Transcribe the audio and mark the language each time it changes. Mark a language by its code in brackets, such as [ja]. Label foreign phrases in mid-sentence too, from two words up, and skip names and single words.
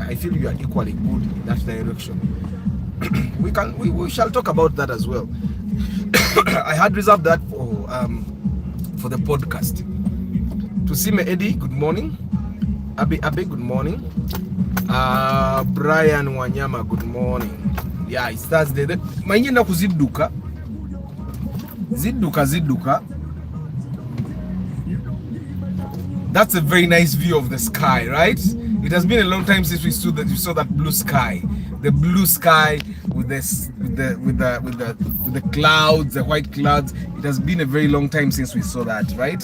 [en] I feel you are equally good in that direction. we shall talk about that as well. I had reserved that for the podcast. To see me, Eddie, good morning. Abe, good morning. Brian Wanyama, good morning. Yeah, it's Thursday. Mainyenda kuziduka. Ziduka. That's a very nice view of the sky, right? It has been a long time since we saw that blue sky. The blue sky with the clouds, the white clouds. It has been a very long time since we saw that, right?